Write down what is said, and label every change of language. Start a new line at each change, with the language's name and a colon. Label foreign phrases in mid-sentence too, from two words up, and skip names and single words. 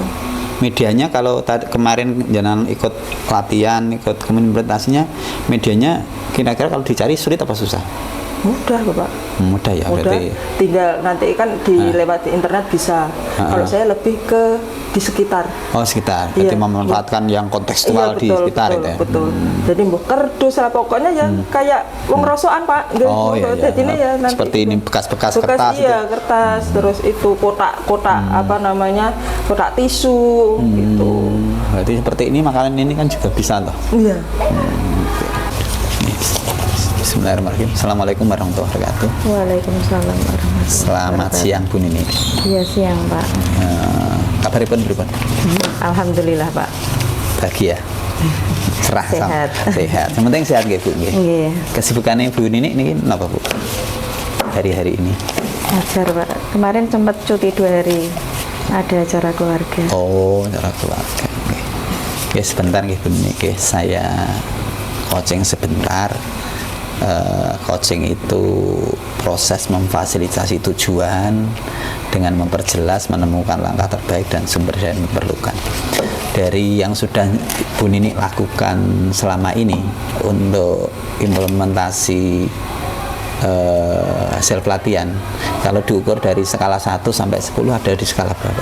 Indonesian: Medianya kalau kemarin jenengan ikut latihan, ikut implementasinya, medianya kira-kira kalau dicari sulit apa susah? Mudah, Bapak. Mudah ya, Mudah. berarti. Tinggal nanti kan lewat di internet bisa. Kalau saya lebih ke di sekitar. Oh, sekitar. Berarti memanfaatkan yang kontekstual di sekitar betul, itu ya. Betul. Jadi mbok kerdus lah pokoknya ya kayak
Javanese: wong rosokan,
Indonesian: Pak. Oh iya. Jadi ini ya nanti seperti ini bekas-bekas kertas itu. Iya, kertas, terus itu kotak-kotak kotak tisu gitu. Berarti seperti ini makanan ini kan juga bisa loh. Iya.
Arabic: بسم الله الرحمن الرحيم. السلام عليكم ورحمة الله وبركاته. وعليكم السلام ورحمة الله وبركاته.
Indonesian: Selamat siang Bu Nini. Iya, siang, Pak.
Javanese: Kabaripun pripun?
Indonesian: Alhamdulillah, Pak. Bahagia. Cerah Sehat. Sehat. Yang penting sehat nggih Bu nggih. Nggih. Kesibukannya Bu Nini
Javanese: niki napa
Indonesian: Bu? Hari-hari ini. Ngajar, Pak. Kemarin sempat cuti 2 hari. Ada acara keluarga. Oh, acara keluarga. Nggih. Nggih, sebentar nggih Bu Nini. Nggih, saya coaching sebentar. Coaching itu proses memfasilitasi tujuan dengan memperjelas, menemukan langkah terbaik dan sumber daya yang diperlukan. Dari yang sudah Bu Nini lakukan selama ini untuk implementasi hasil pelatihan, kalau diukur dari skala 1 sampai 10 ada di skala berapa?